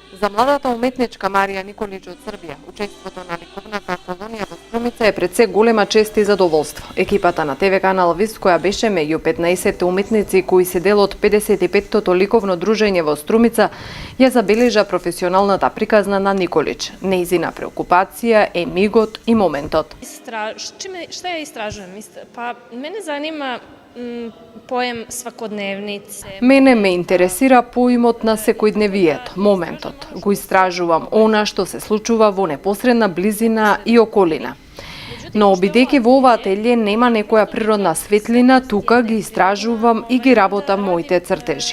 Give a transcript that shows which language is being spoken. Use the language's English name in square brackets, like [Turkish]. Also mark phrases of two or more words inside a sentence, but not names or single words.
[Macedonian] За младата уметничка Марија Николич од Србија, учеството на ликовната колонија во Струмица е пред се голема чест и задоволство. Екипата на ТВ канал Вист, која беше меѓу 15 уметници кои се дел од 55-тото ликовно дружење во Струмица, ја забележа професионалната приказна на Николич. Нејзина преокупација е мигот и моментот. [Serbian] Šta ja istražujem? Pa mene zanima поем свакодневнице. [Macedonian] Мене ме интересира поимот на секојдневието, моментот. Го истражувам она што се случува во непосредна близина и околина. Но бидејќи во оваа ателје нема некоја природна светлина, тука ги истражувам и ги работам моите цртежи.